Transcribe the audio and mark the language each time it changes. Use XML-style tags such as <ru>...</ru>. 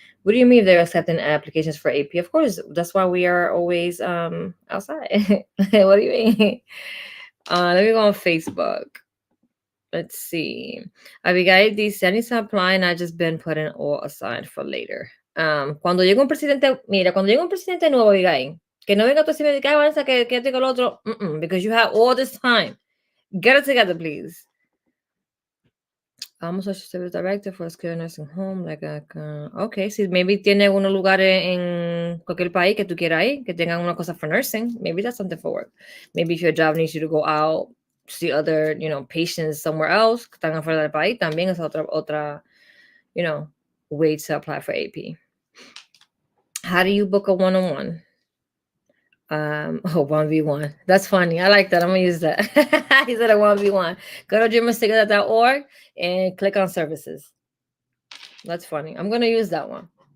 <en>What do you mean they're accepting applications for AP? Of course, that's why we are always outside. What do you mean? Let me go on Facebook. Let's see.</en> <es>Abigail dice,</es> <en>I need to apply and I just been putting all aside for later.</en> <es>Cuando llega un presidente, mira, cuando llega un presidente nuevo, Abigail, que no venga tú decirme que avanza, que tengo el otro,</es> <en>because you have all this time. Get it together, please. I'm a social service director for a skilled nursing home.</en> <es>Okay, si maybe tiene unos lugares en cualquier país que tú quieras ir, que tengan una cosa</es> <en>for nursing. Maybe that's something for work. Maybe if your job needs you to go out, see other, patients somewhere else,</en> <es>que están afuera del país, también es otra,</es> <en>way to apply for AP. How do you book a one-on-one? 1v1. That's funny. I like that. I'm gonna use that. He said a 1v1. Go to dreamersticker.org and click on services. That's funny. I'm gonna use that one.</en>